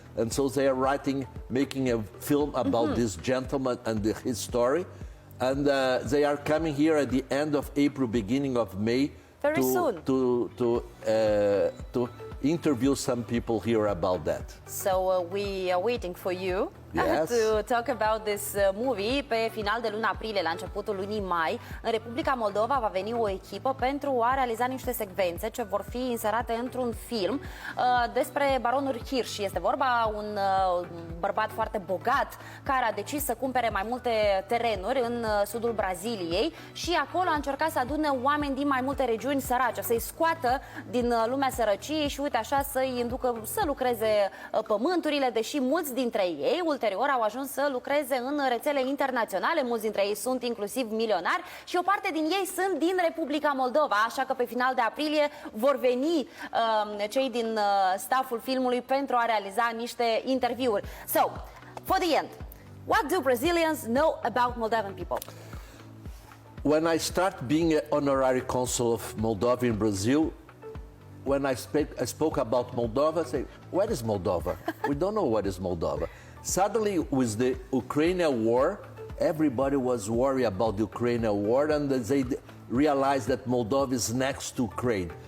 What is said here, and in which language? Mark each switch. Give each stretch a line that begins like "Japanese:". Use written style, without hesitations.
English: And so they are making a film about this gentleman and his story. And they are coming here at the end of April, beginning of May, to interview some people here about that. So we are waiting for you Yes. To talk about this movie,
Romanian: pe final de luna aprilie, la începutul lunii mai, în Republica Moldova va veni o echipă pentru a realiza niște secvențe ce vor fi inserate într-un film despre baronul Hirsch. Este vorba un bărbat foarte bogat care a decis să cumpere mai multe terenuri în sudul Braziliei și acolo a încercat să adune oameni din mai multe regiuni sărace, să-i scoată din lumea sărăciei și uite așa să-i inducă să lucreze pământurile, deși mulți dintre ei ulterior au ajuns să lucreze în rețele internaționale, mulți dintre ei sunt inclusiv milionari și o parte din ei sunt din Republica Moldova, așa că pe final de aprilie vor veni cei din stafful filmului pentru a realiza niște interviuri.
English: So, for the end, what do Brazilians know about Moldovan people? When I start being an honorary consul of Moldova in Brazil, when I spoke about Moldova, I say, where is Moldova? We don't know what is Moldova. Suddenly, with the Ukrainian war, everybody was worried about the Ukrainian war, and they realized that Moldova is next to Ukraine.